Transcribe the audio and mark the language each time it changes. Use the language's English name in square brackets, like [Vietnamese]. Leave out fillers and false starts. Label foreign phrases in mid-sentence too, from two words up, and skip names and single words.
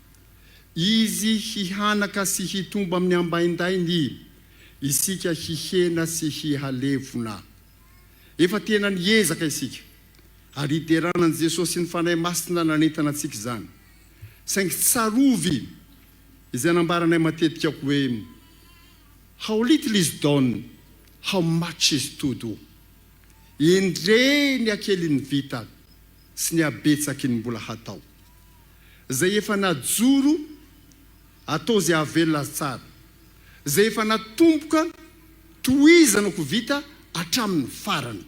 [Malagasy] Izy hihanaka sy hitomba amin'ny ambaindainy, isika hihena sy hihalevona. Efa tena niezaka isika, ary iteranan'i Jesosy ny fanahy masina nanentana antsika izany. Saingy tsarovy izay nambaranay matetika hoe [English] how little is done, how much is to do. [Malagasy] Endre ny akely ny vita sy ny abetsaky ny mbola hatao. Zay efa najoro atao zay avelona tsara. Zay efa natomboka tohizanako vita hatramin'ny farany.